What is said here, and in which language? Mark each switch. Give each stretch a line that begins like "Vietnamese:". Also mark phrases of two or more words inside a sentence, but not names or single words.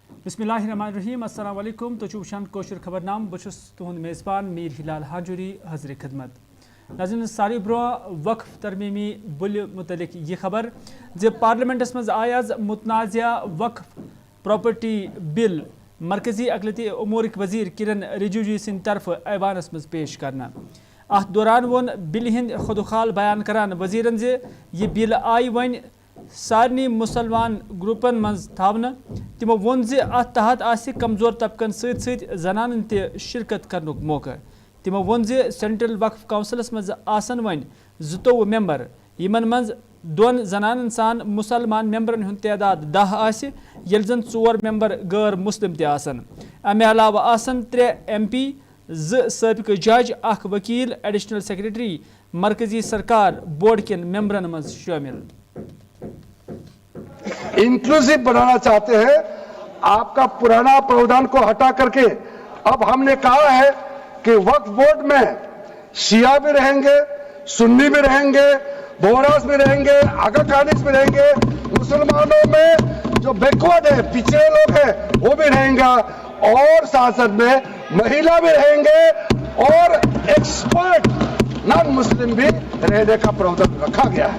Arabic: بسم الله الرحمن الرحيم السلام عليكم
Kashmiri: तो चुबशान कोशर खबरनाम बशुस तुहंद मेज़बान मीर हिलाल हाजुरी हज़र खिदमत नाज़रीन सारी ब्रो वक्फ तरमीमी बिल मुतलिक ये खबर जे पार्लियामेंटस मज आय आज मुतनाज़ा वक्फ प्रॉपर्टी बिल मरकजी अक़लियती उमूर वज़ीर किरण रिजिजू सिंद तरफ ऐवानस मज पेश करना अथ दौरान वोन बिल हिंद खुदखाल बयान करान वज़ीरन जे ये बिल आई वन सारनी मुसलमान ग्रुपन मज थावन तिमो वोन जे अत तहत आसि कमजोर तबकन सत जनानन ते शिरकत करनुक मौका तिमो वोन जे सेंट्रल वक्फ काउंसिलस मज आसन वन 22 मेंबर यमन मज दोन जनानन सान मुसलमान मेंबरन हुंद तादाद 10 आसि येल जन 4 मेंबर गैर मुस्लिम ते आसन अमे अलावा आसन 3 MP 2 साबिक जज अख वकील
English: additional secretary
Kashmiri: मरकजी सरकार बोर्ड के मेंबरन मज शामिल
Hindi: इंक्लूसिव बनाना चाहते हैं। आपका पुराना प्रावधान को हटा करके अब हमने कहा है कि वक्फ बोर्ड में शिया भी रहेंगे, सुन्नी भी रहेंगे, बोहरास भी रहेंगे, आगा खानिस भी रहेंगे, मुसलमानों में जो बैकवर्ड है पिछड़े लोग हैं वो भी रहेंगे और साथ साथ में महिला भी रहेंगे और
English: expert non Muslim
Hindi: भी रहने का प्रावधान रखा गया है।